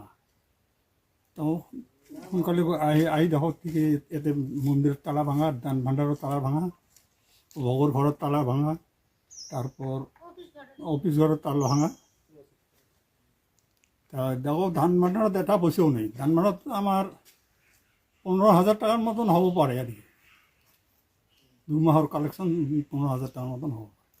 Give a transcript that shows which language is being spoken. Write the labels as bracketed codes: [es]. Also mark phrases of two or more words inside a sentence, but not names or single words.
[as] তেওঁ সোনকালে আহি দেখক ঠিকেই ইয়াতে মন্দিৰৰ তালা ভাঙা, দান ভাণ্ডাৰৰ তালা ভাঙা, ভগৰ ঘৰৰ তালা ভাঙা, [bn] তারপর অফিস ঘরের তালা ভাঙা। [as] তা দেখো ধান ভাণ্ডাৰত এটা পইচাও নেই। [bn] ধান ভাণ্ডাৰত আমার 15,000 টাকার মতন হব পারে আর কি। 2 মাহৰ কালেকশন 15,000 টাকার মতন হব।